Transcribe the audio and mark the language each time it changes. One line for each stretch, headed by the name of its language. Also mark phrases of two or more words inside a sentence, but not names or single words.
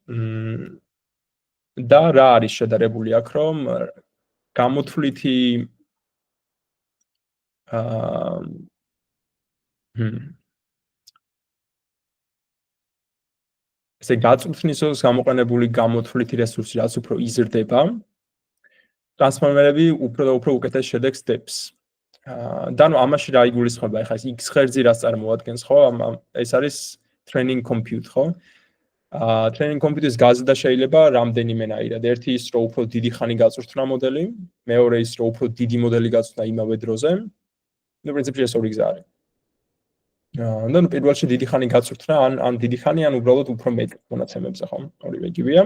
Georgian: და რა არის შედარებული აქ, რომ გამოთვლითი ესე გაწვრთნისას გამოყენებული გამოთვლითი რესურსი რაც უფრო იზრდება, ტრანსფორმერები უფრო და უფრო უკეთეს შედეგს დებს. და ნუ ამაში რა იგულისხმება? ეხლა ეს x ღერძი რაც წარმოადგენს, ხო? ეს არის
English: training compute,
Georgian: ხო?
English: training compute-
Georgian: ის გაზრდა შეიძლება რამდენიმენაირად. ერთი ის, რომ უფრო დიდი ხანი გაწვრთნა მოდელი, მეორე ის, რომ უფრო დიდი მოდელი გაწვრთნა იმავე დროზე. ნუ პრინციპში ეს ორი გზა არის. და ნუ პირველში დიდი ხანი გაწვრთნა, ან დიდი ხანი, ან უბრალოდ უფრო მეტ მონაცემებზე, ხო? ორივე იგივეა.